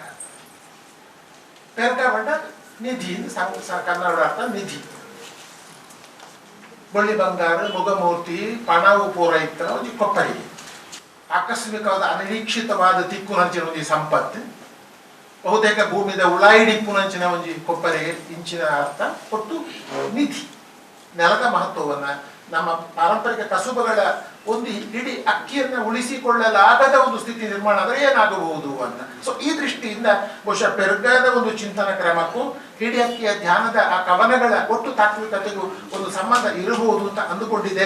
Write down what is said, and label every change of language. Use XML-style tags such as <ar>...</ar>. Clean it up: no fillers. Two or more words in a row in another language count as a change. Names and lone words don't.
<tcy>ಪೆರ್ಗ ಬಂಡ ನಿಧಿ ಕನ್ನಡ ಅರ್ಥ ನಿಧಿ. ಬಳ್ಳಿ ಬಂಗಾರ ಮುಗಮೂರ್ತಿ ಪಣವು ಪೂರೈತ ಒಂದು ಕೊಪ್ಪರಿಗೆ</tcy> <kn>ಆಕಸ್ಮಿಕವಾದ ಅನಿರೀಕ್ಷಿತವಾದ</kn> <tcy>ತಿಕ್ಕುನಂಚಿನ ಒಂದು ಸಂಪತ್ತು ಬಹುತೇಕ ಭೂಮಿದ ಉಳಾಯಿಡಿಪ್ಪುನಂಚಿನ ಒಂದು ಕೊಪ್ಪರಿಗೆ ಇಂಚಿನ ಅರ್ಥ ಕೊಟ್ಟು ನಿಧಿ.</tcy> <kn>ನೆಲದ ಮಹತ್ವವನ್ನ ನಮ್ಮ ಪಾರಂಪರಿಕ ಕಸುಬುಗಳ ಒಂದು ಇಡೀ ಅಕ್ಕಿಯನ್ನ ಉಳಿಸಿಕೊಳ್ಳಲಾಗದ ಒಂದು ಸ್ಥಿತಿ ನಿರ್ಮಾಣ ಆದರೆ ಏನಾಗಬಹುದು ಅಂತ. ಸೊ ಈ ದೃಷ್ಟಿಯಿಂದ ಬಹುಶಃ ಪೆರ್ಗದ ಒಂದು ಚಿಂತನ ಕ್ರಮಕ್ಕೂ ಹಿಡಿ ಅಕ್ಕಿಯ ಧ್ಯಾನದ ಆ ಕವನಗಳ ಒಟ್ಟು ತಾತ್ವಿಕತೆಗೂ ಒಂದು ಸಂಬಂಧ ಇರಬಹುದು ಅಂತ ಅಂದುಕೊಂಡಿದ್ದೇನೆ.</kn>